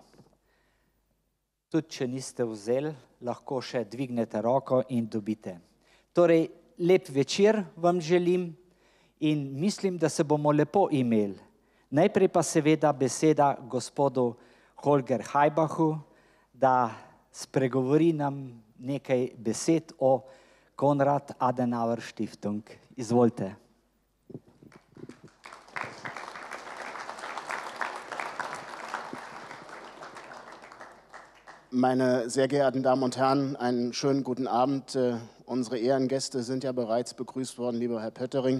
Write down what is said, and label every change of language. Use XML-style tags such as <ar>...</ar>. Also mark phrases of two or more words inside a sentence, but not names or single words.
<sl>Tudi če niste vzeli, lahko še dvignete roko in dobite. Torej, lep večer vam želim in mislim, da se bomo lepo imeli. Najprej pa seveda beseda gospodu Holger Haibachu, da spregovori nam nekaj besed o Konrad Adenauer Stiftung. Izvolite.</sl> <de>Meine sehr geehrten Damen und Herren, einen schönen guten Abend. Unsere Ehrengäste sind ja bereits begrüßt worden, lieber Herr Pöttering.</de>